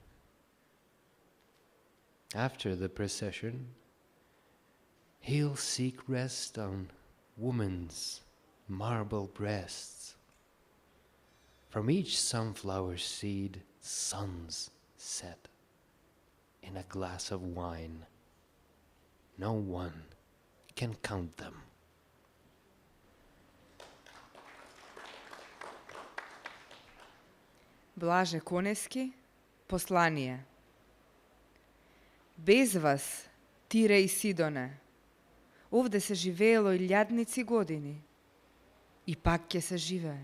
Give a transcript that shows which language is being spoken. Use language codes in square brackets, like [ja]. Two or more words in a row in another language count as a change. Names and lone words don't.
[en] After the procession, he'll seek rest on woman's marble breasts. From each sunflower seed, suns set in a glass of wine. No one can count them. [mk] Блаже Конески, послание. Без вас, Тире и Сидоне, овде се живеело илјадници години, и пак ќе се живее.